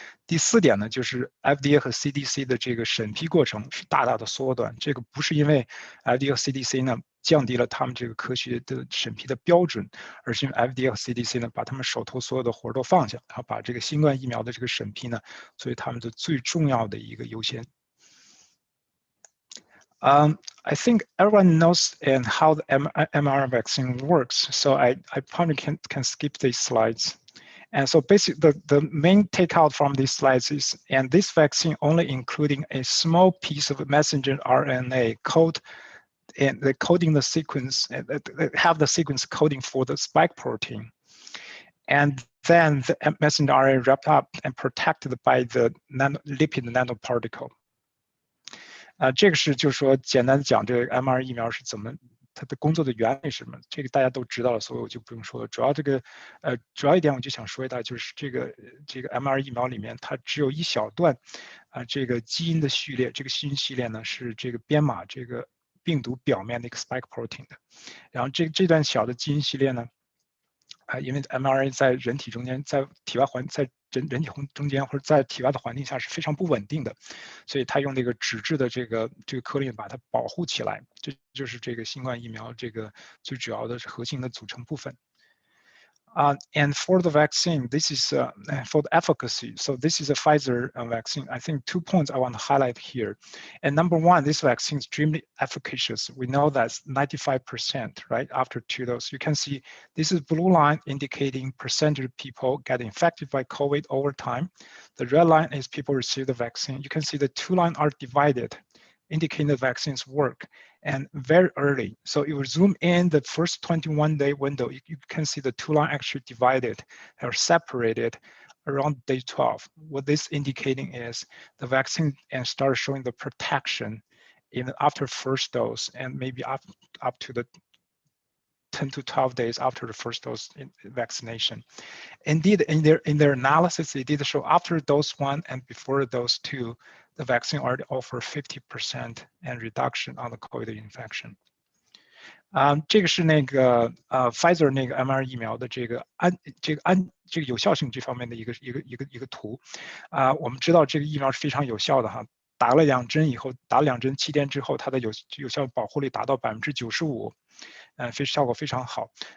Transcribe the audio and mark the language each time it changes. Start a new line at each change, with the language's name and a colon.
Chinese: 第4点呢，就是 FDA 和 CDC 的这个审批过程是大大的缩短。这个不是因为 FDA 和 CDC 呢降低了他们这个科学的审批的标准，而是因为 FDA 和 CDC 呢把他们手头所有的活都放下，然后把这个新冠疫苗的这个审批呢作为他们的最重要的一个优先。
English: I think everyone knows and how the Mmr vaccine works, so I probably can skip these slides. And so basically the main takeout from these slides is, and this vaccine only including a small piece of messenger RNA code and the coding the sequence, have the sequence coding for the spike protein. And then the messenger RNA wrapped up and protected by the lipid nanoparticle.
Chinese: 这个是就是说简单讲这个 mRNA 疫苗是怎么它的工作的原理是什么，这个大家都知道了，所以我就不用说了。主要一点我就想说一下，就是这个 mRNA 疫苗里面它只有一小段这个基因的序列，这个基因序列呢是这个编码这个病毒表面的一个 spike protein 的，然后这段小的基因序列呢因为 mRNA 在人体中间，在体外在人体中间或者在体外的环境下是非常不稳定的，所以它用那个纸质的这个颗粒把它保护起来，这就是这个新冠疫苗这个最主要的核心的组成部分。
English: And for the vaccine, this is for the efficacy. So this is a Pfizer vaccine. I think 2 points I want to highlight here. And number one, this vaccine is extremely efficacious. We know that's 95%, right, after 2 doses. You can see this is blue line indicating percentage of people get infected by COVID over time. The red line is people receive the vaccine. You can see the 2 lines are divided, indicating the vaccines work, and very early. So if you zoom in the first 21-day window, you can see the 2 lines actually divided or separated around day 12. What this indicating is the vaccine and start showing the protection in after first dose and maybe up to the 10 to 12 days after the first dose in vaccination. Indeed, in their analysis, they did show after dose 1 and before dose 2, the vaccine already offer 50% and reduction on the COVID infection.
Chinese: 这个是那个Pfizer 那个 mRNA 疫苗的这个有效性这方面的一个图。我们知道这个疫苗是非常有效的哈。打了2针以后，打了2针7天之后，它的有效保护率达到95%，效果非常好。